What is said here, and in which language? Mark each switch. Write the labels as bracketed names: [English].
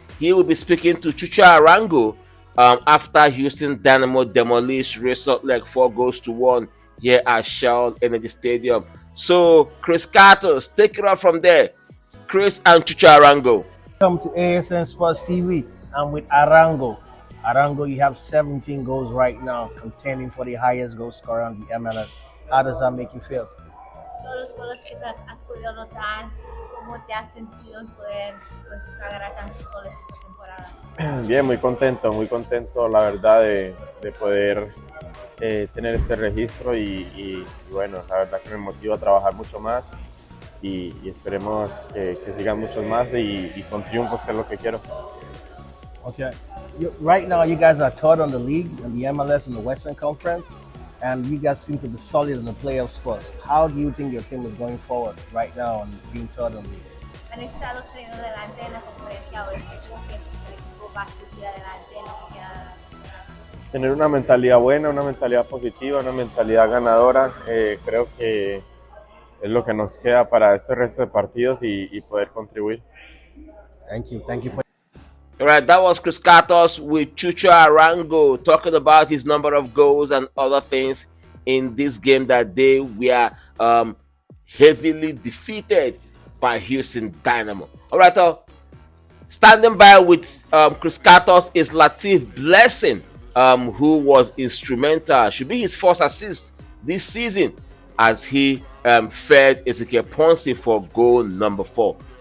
[English] He will be speaking to Chicho Arango after Houston Dynamo demolished Real Salt Lake 4-1 here at Shell Energy Stadium. So Chris Cartos, take it off from there. Chris and Chicho Arango. Welcome to ASN Sports TV. I'm with Arango. Arango, you have 17 goals right now, contending for the highest goal scorer on the MLS. How does that make you feel? [Spanish] Todos los goles que has podido anotar, ¿cómo te has sentido en poder sagrar tantos goles esta temporada? Bien, muy contento la verdad de poder tener este registro y bueno, la verdad que me motiva a trabajar mucho más y esperemos que sigan muchos más y con triunfos, que es lo que quiero. [English] Okay, right now you guys are third on the league in the MLS in the Western Conference, and you guys seem to be solid in the playoff spots. How do you think your team is going forward right now and being third on the league? [Spanish] Han estado saliendo adelante en la conferencia oeste, ¿cómo piensas que el equipo va a seguir adelante en lo que queda? Tener una mentalidad buena, una mentalidad positiva, una mentalidad ganadora, creo que es lo que nos queda para este resto de partidos y poder contribuir. [English] Thank you for. All right, that was Chris Cartos with Chicho Arango talking about his number of goals and other things in this game that they were heavily defeated by Houston Dynamo. All right, standing by with Chris Cartos is Latif Blessing, who was instrumental, should be his first assist this season as he fed Ezekiel Ponce for goal number 4.